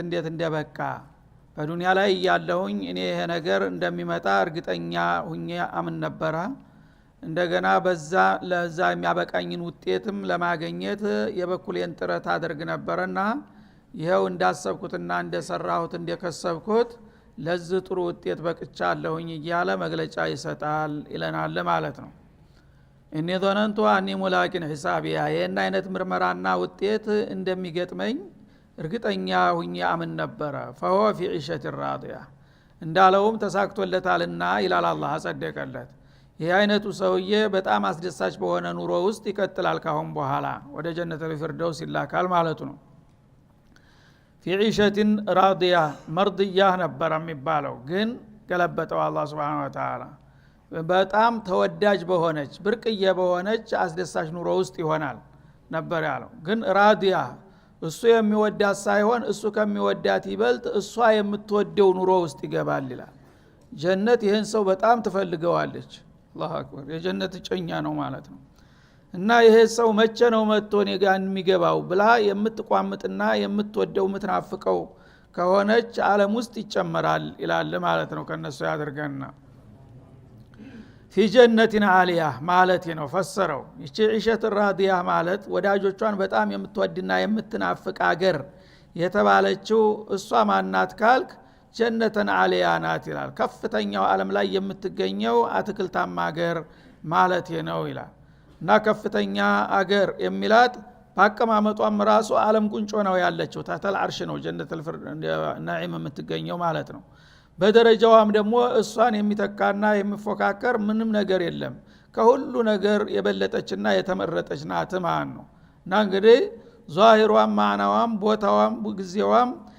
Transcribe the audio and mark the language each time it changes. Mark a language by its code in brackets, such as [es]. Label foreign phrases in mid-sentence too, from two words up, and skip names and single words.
[am] እንዴት እንደበቃ በዱንያ ላይ ያለሁኝ እኔ ይሄ ነገር እንደሚመጣ እርግጠኛ ሁኜ አምን ነበር። እንደገና ለዛ የሚያበቃኝን ውጤትም ለማግኘት የበኩሌን ጥረት አድርግ ነበርና ይሄው እንዳሰብኩትና እንደሰራሁት እንደከሰብኩት ለዚህ ጥሩ ውጤት በቅቻለሁኝ እያለ መግለጫ ይሰጣል ይለናል ማለት ነው። እኔ [ar] ظننت أني ملاق حسابيه [am] ይሄን አይነት ምርመራና ውጤት እንደሚገጥመኝ እርግጠኛ ሁኜ አምን ነበር። [ar] فهو في عيشة راضية [am] እንዳለውም ተሳክቶለታልና ይላል አላህ አጸደቀለት። ይሄ አይነቱ ሰውዬ በጣም አስደሳች በሆነ ኑሮ ውስጥ ይቀጥላል ካሁን በኋላ ወደ [ar] جنة الفردوس [am] ይላካል ማለቱ ነው። [ar] في عيشة راضية مرضية [am] ነበር የሚባለው ግን ገለበጠው አላህ [ar] سبحانه وتعالى [am] በጣም ተወዳጅ በሆነች ብርቅዬ በሆነች አስደሳች ኑሮ ውስጥ ይሆናል ነበር ያለው። ግን ራዲያ እሱ የሚወዳት ሳይሆን እሱ ከሚወዳት ይበልጥ እሷ የምትወደው ኑሮ ውስጥ ይገባል ይላል። ጀነት ይሄን ሰው በጣም ትፈልገዋለች። [ar] الله أكبر [am] የጀነት ጨኛ ነው ማለት ነው። እና ይሄ ሰው መቼ ነው መጥቶ እኔ ጋር የሚገባው ብላ የምትቋምጥና የምትወደው የምትናፍቀው ከሆነች ዓለም ውስጥ ይጨመራል ይላል ማለት ነው። ከነሱ ያደርገና [ar] في جنة عالية [am] ማለት ነው ፈሰረው። ይቺ [ar] عيشة راضية [am] ማለት ወዳጆቿን በጣም የምትወድና የምትናፍቅ አገር የተባለችው እሷ ማናት ካልክ [ar] جنة عالية [am] ናት ይላል። ከፍተኛው ዓለም ላይ የምትገኘው አትክልታማ አገር ማለት ነው ይላል። እና ከፍተኛ አገር የሚላት ባቀማመጧም ራሱ ዓለም ቁንጮ ነው ያለችው [ar] تحت العرش [am] ነው [ar] جنة النعيم [am] የምትገኘው ማለት ነው። በደረጃዋም ደግሞ እሷን የሚተካና የሚፎካከር ምንም ነገር የለም። ከሁሉ ነገር የበለጠችና የተመረጠች ናት ማለት ነው። እና እንግዲህ ዛሂሯም ማዕናዋም ቦታዋም ጊዜዋም